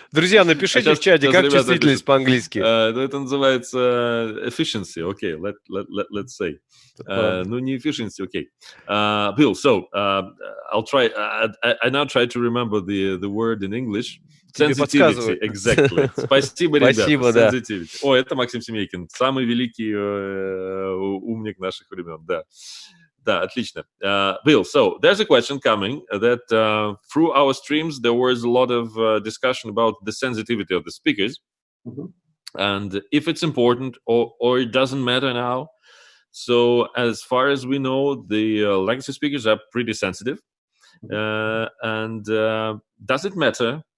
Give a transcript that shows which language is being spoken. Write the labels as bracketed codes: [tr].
[ru] Друзья, напишите в чате, как чувствительность по-английски. Это называется efficiency, окей, let's say. Ну, не efficiency, окей. [en] Bill, so, I'll try, I now try to remember the word in English. Sensitivity, exactly. Спасибо, ребята. [ru] Спасибо, да. [en] Sensitivity. [ru] О, это Максим Семейкин, самый великий умник наших времен, да. Да, отлично. [en] Bill, so there's a question coming that through our streams there was a lot of discussion about the sensitivity of the speakers, and if it's important or it doesn't matter now. So as far as we know, the legacy speakers are pretty sensitive, and does it matter?